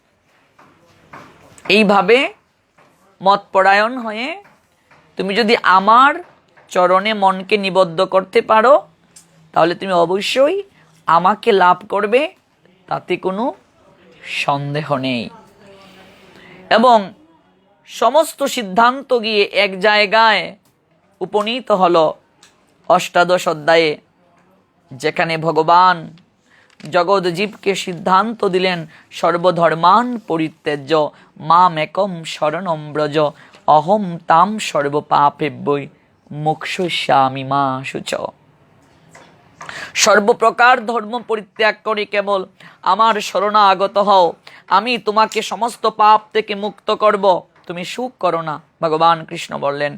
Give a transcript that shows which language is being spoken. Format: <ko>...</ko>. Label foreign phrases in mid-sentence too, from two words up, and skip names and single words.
<bn>এইভাবে মতপরায়ণ হয়ে তুমি যদি আমার চরণে মনকে নিবদ্ধ করতে পারো, তাহলে তুমি অবশ্যই আমাকে লাভ করবে, তাতে কোনো সন্দেহ নেই। এবং সমস্ত সিদ্ধান্ত গিয়ে এক জায়গায় উপনীত হলো অষ্টাদশ অধ্যায়ে, যেখানে ভগবান জগৎ জীবকে সিদ্ধান্ত দিলেন</bn> <sa>সর্বধর্মান পরিত্যাজ্য মাম একম শরণম ব্রজ অহম তাম সর্বপাপেভ্যৈ মোক্ষয়িষ্যামি মা শুচ।</sa> <bn>সর্বপ্রকার ধর্ম পরিত্যাগ করে কেবল আমার শরণাগত হও, আমি তোমাকে সমস্ত পাপ থেকে মুক্ত করব, তুমি সুখ করো না। ভগবান কৃষ্ণ বললেন।</bn>